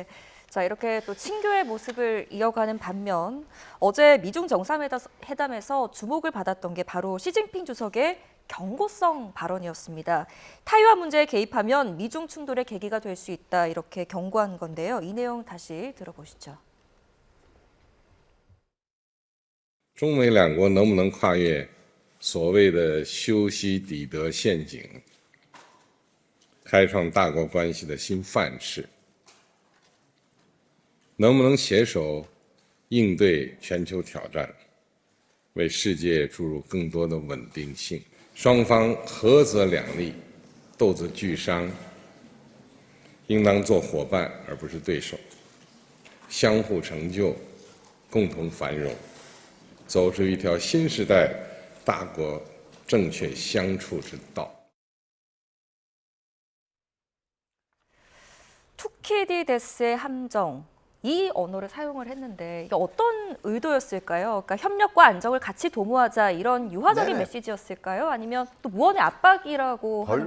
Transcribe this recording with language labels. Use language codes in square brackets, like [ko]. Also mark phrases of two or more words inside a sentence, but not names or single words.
[ko] 자, 이렇게 또 친교의 모습을 이어가는 반면 어제 미중 정상회담에서 주목을 받았던 게 바로 시진핑 주석의 경고성 발언이었습니다. 타이완 문제에 개입하면 미중 충돌의 계기가 될 수 있다 이렇게 경고한 건데요. 이 내용 다시 들어보시죠. [zh] 中美两国能不能跨越所谓的修昔底德陷阱，开创大国关系的新范式？能不能携手应对全球挑战，为世界注入更多的稳定性？双方合则两利，斗则俱伤，应当做伙伴而不是对手，相互成就，共同繁荣。走出一条新时代大国正确相处之道。 [ko] 투키디 데스의 함정 이 언어를 사용을 했는데 이게 어떤 의도였을까요? 그러니까 협력과 안정을 같이 도모하자 이런 유화적인 네네. 메시지였을까요? 아니면 또 무언의 압박이라고 하는